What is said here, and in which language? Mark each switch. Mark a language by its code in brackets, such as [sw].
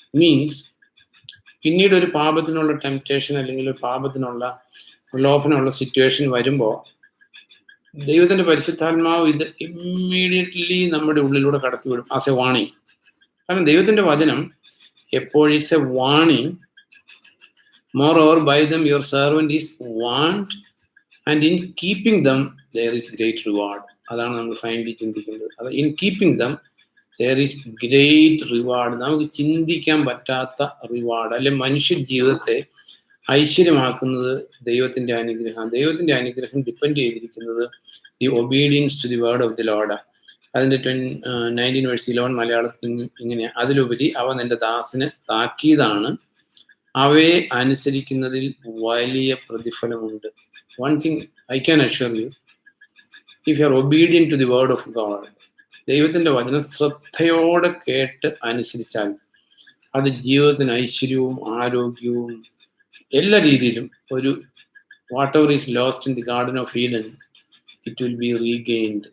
[ml] Means പിന്നീട് ഒരു പാപത്തിനുള്ള temptation അല്ലെങ്കിൽ ഒരു പാപത്തിനുള്ള പ്രലോഭനമുള്ള സിറ്റുവേഷൻ വരുമ്പോൾ ദൈവത്തിന്റെ പരിശുദ്ധാത്മാവ് ഇത് ഇമ്മീഡിയറ്റ്ലി നമ്മുടെ ഉള്ളിലൂടെ കടത്തിവിടും [en] As a warning. [ml] കാരണം ദൈവത്തിന്റെ വചനം എപ്പോഴും [en] It's a warning. Moreover, by them your servant is warned, and in keeping them there is great reward. [ml] അതാണ് നമ്മൾ ഫൈനലി ചിന്തിക്കുന്നത്. [en] അത് in keeping them there is great reward. [ml] നമുക്ക് ചിന്തിക്കാൻ പറ്റാത്ത റിവാർഡ്. അല്ലെ മനുഷ്യ ജീവിതത്തെ ഐശ്വര്യമാക്കുന്നത് ദൈവത്തിന്റെ അനുഗ്രഹം. ദൈവത്തിന്റെ അനുഗ്രഹം ഡിപ്പെൻഡ് ചെയ്തിരിക്കുന്നത് [en] The obedience to the word of the lord. [ml] അതിന്റെ 19:11 മലയാളത്തിൽ ഇങ്ങനെ, അതിലുപരി അവ നിന്റെ ദാസന് താക്കീതാണ്, അവയെ അനുസരിക്കുന്നതിൽ വലിയ പ്രതിഫലമുണ്ട്. [en] One thing I can assure you, if you are obedient to the word of God, [ml] ദൈവത്തിന്റെ വചനം ശ്രദ്ധയോടെ കേട്ട് അനുസരിച്ചാൽ അത് ജീവിതത്തിന് ഐശ്വര്യവും ആരോഗ്യവും എല്ലാ രീതിയിലും ഒരു [en] whatever is lost in the garden of Eden, it will be regained.